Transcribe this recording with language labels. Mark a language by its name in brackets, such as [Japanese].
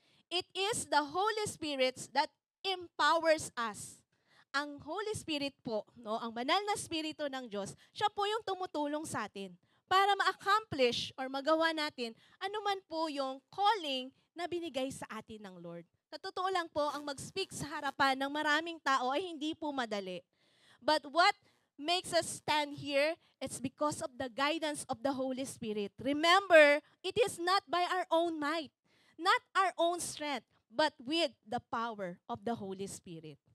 [English] It is the Holy Spirit that empowers us. [Filipino] Ang Holy Spirit po, no, ang banal na Espiritu ng Diyos, siya po yung tumutulong sa atin para ma-accomplish or magawa natin anuman po yung calling na binigay sa atin ng Lord. Sa totoo lang po, ang mag-speak sa harapan ng maraming tao ay hindi po madali. [English] But what makes us stand here, it's because of the guidance of the Holy Spirit. Remember, it is not by our own might, not our own strength, but with the power of the Holy Spirit.